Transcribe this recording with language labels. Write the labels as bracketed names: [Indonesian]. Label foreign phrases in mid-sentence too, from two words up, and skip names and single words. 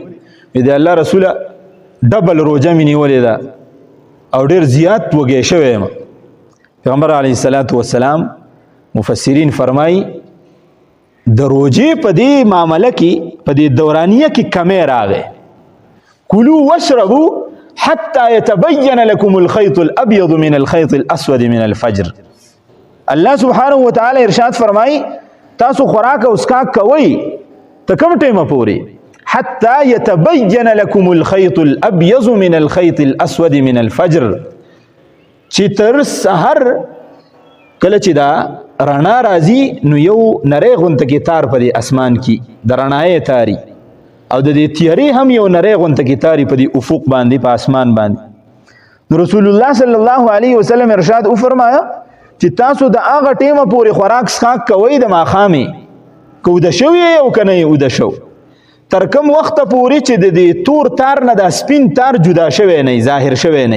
[Pashto] د الله رسوله ډبل روزه مې نیولې ده او ډېر زیات وږی شوی یم. پیغمبر [Arabic] علیه صلات وسلام [Pashto] مفسرین فرمایي د روزې په دې معامله کې په دې دورانیه کې کمی راغی. [Arabic] کلوا واشربوا حتى يتبين لكم الخيط الابيض من الخيط الاسود من الفجر. [Pashto] الله سبحانه وتعالى ارشاد فرمای تاسو خوراک او اسکاک کوئ ته کوم ټیمه پورې [Arabic] حتى يتبين لكم الخيط الابيض من الخيط الاسود من الفجر، [Pashto] چې تر سحر کله چې دا رڼا راځي نو یو نری غونته کې تار په دې اسمان کې د رڼایې تاري او د دې تیارې هم یو نری غونته کې تاري په دې افق باندې په اسمان باندې. نو رسول الله [Arabic] صلی الله علیه وسلم [Pashto] ارشاد وفرمایا چې تاسو د هغه ټیمه پورې خوراک څښاک کوئ د ماښامې، که اوده شوي او که نه یې اوده شو، تر کوم وخته پورې چې د دې تور تار نه دا سپین تار جدا شوی نه ظاهر شوی نه.